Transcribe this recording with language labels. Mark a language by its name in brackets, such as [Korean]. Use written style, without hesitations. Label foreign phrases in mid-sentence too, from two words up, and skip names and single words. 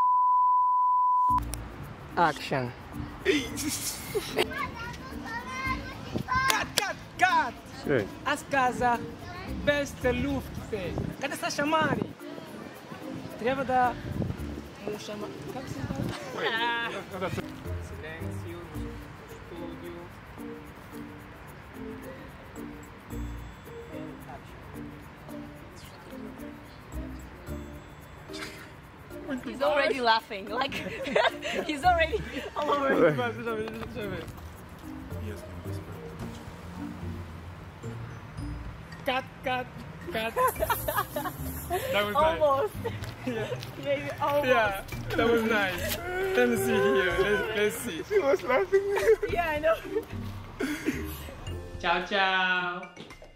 [English] Action. Кат! Ей, [Bulgarian] Аз казах без целувките. Къде са шамари? Трябва да... Как се казва? [Spanish] Silencio, studio. [English] He's already laughing. Like, he's already all over. [Bulgarian] и аз няма да спра да те обичам. [English] Cut. That was Almost. Maybe almost. Yeah, that was nice. Let me see here. Let's see. She was laughing. Yeah, I know. Ciao.